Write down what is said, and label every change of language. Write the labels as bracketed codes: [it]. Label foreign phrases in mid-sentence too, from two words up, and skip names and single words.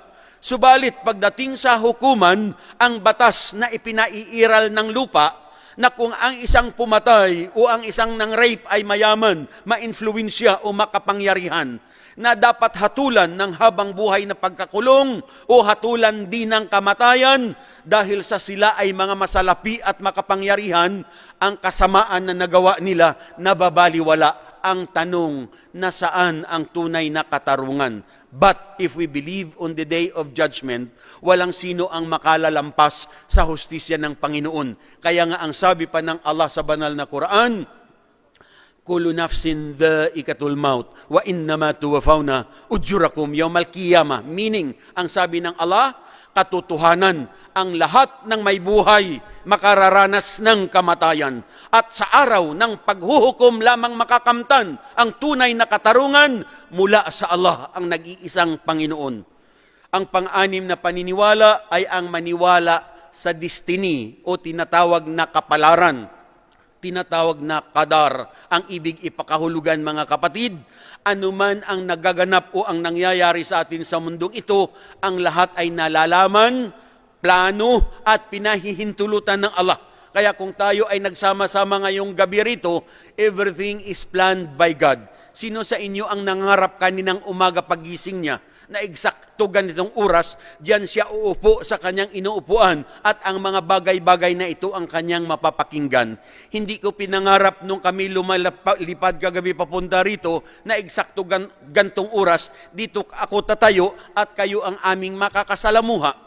[tl] Subalit pagdating sa hukuman, ang batas na ipinaiiral ng lupa na kung ang isang pumatay o ang isang nang-rape ay mayaman, ma-influensya o makapangyarihan, na dapat hatulan ng habang buhay na pagkakulong o hatulan din ng kamatayan dahil sa sila ay mga masalapi at makapangyarihan, ang kasamaan na nagawa nila nababaliwala. Ang tanong, nasaan ang tunay na katarungan? [en] But if we believe on the day of judgment, [tl] walang sino ang makalalampas sa hustisya ng Panginoon. Kaya nga ang sabi pa ng Allah sa banal na Quran, [ar] كل نفس ذائقة الموت وإنما توفون أجوركم يوم القيامة. [tl] Meaning, ang sabi ng Allah, katotohanan, ang lahat ng may buhay makararanas ng kamatayan. At sa araw ng paghuhukom lamang makakamtan ang tunay na katarungan mula sa Allah, ang nag-iisang Panginoon. Ang pang-anim na paniniwala ay ang maniwala sa destiny o tinatawag na kapalaran. Tinatawag na qadar. Ang ibig ipakahulugan, mga kapatid, anuman ang nagaganap o ang nangyayari sa atin sa mundong ito, ang lahat ay nalalaman, plano at pinahihintulutan ng Allah. Kaya kung tayo ay nagsama-sama ngayong gabi rito, [en] everything is planned by God. [tl] Sino sa inyo ang nangarap kaninang umaga pagising niya na eksakto ganitong oras, diyan siya uupo sa kanyang inuupuan at ang mga bagay-bagay na ito ang kanyang mapapakinggan? Hindi ko pinangarap nung kami lumalipad kagabi papunta rito na eksakto gantong oras, dito ako tatayo at kayo ang aming makakasalamuha.